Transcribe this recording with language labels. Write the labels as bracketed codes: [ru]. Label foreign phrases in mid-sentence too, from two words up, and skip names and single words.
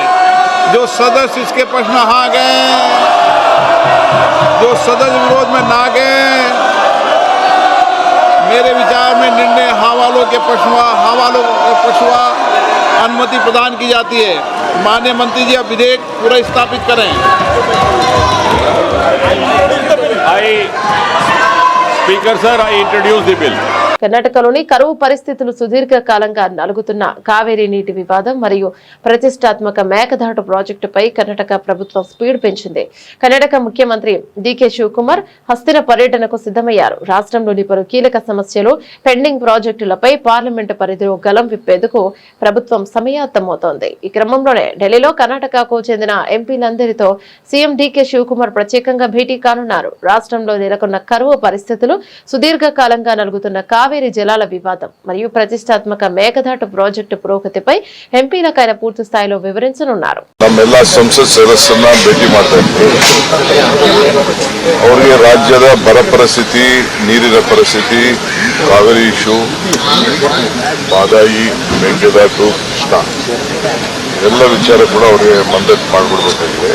[hi] जो सदस्य इसके प्रश्न हाँ गए, जो सदस्य विरोध में ना गए, मेरे विचार में निर्णय हाँ वालों के पक्षवा अनुमति प्रदान की जाती है। माननीय मंत्री जी, अब विधेयक पूरा स्थापित करें। [en] Speaker sir, I introduce the bill. [te] కర్ణాటకలోని కరువు పరిస్థితులు సుదీర్ఘకాలంగా నలుగుతున్న కావేరీ నీటి వివాదం మరియు ప్రతిష్టాత్మక మేకదాటు ప్రాజెక్టుపై కర్ణాటక ప్రభుత్వం స్పీడ్ పెంచింది. కర్ణాటక ముఖ్యమంత్రి డీకే శివకుమార్ హస్తిన పర్యటనకు సిద్ధమయ్యారు. రాష్ట్రంలోని పలు కీలక సమస్యలు, పెండింగ్ ప్రాజెక్టులపై పార్లమెంటు పరిధిలో గలం విప్పేందుకు ప్రభుత్వం సమాయత్తమవుతోంది. ఈ క్రమంలోనే ఢిల్లీలో కర్ణాటకకు చెందిన ఎంపీలందరితో సీఎం డీకే శివకుమార్ ప్రత్యేకంగా భేటీ కానున్నారు. రాష్ట్రంలో నెలకొన్న కరువు పరిస్థితులు, సుదీర్ఘకాలంగా నలుగుతున్న కావేరీ జలాల వివాదం మరియు ప్రతిష్టాత్మక మేకదాటు ప్రాజెక్టు పురోగతిపై ఎంపీలకు ఆయన పూర్తి స్థాయిలో వివరించనున్నారు. [kn] ನಮ್ಮೆಲ್ಲ ಸಂಸತ್ ಸದಸ್ಯರನ್ನ ಭೇಟಿ ಮಾಡ್ತಾ ಇದ್ದೀವಿ. ಅವರಿಗೆ ರಾಜ್ಯದ ಬರ ಪರಿಸ್ಥಿತಿ, ನೀರಿನ ಪರಿಸ್ಥಿತಿ, ಕಾವೇರಿ ಇಶ್ಯೂ, ಬಾದಾಯಿ, ಮೇಕೆದಾಟು, ಕೃಷ್ಣ ಎಲ್ಲ ವಿಚಾರ ಕೂಡ ಅವರಿಗೆ ಮಂಡನೆ ಮಾಡಿಕೊಡ್ಬೇಕಾಗಿದೆ.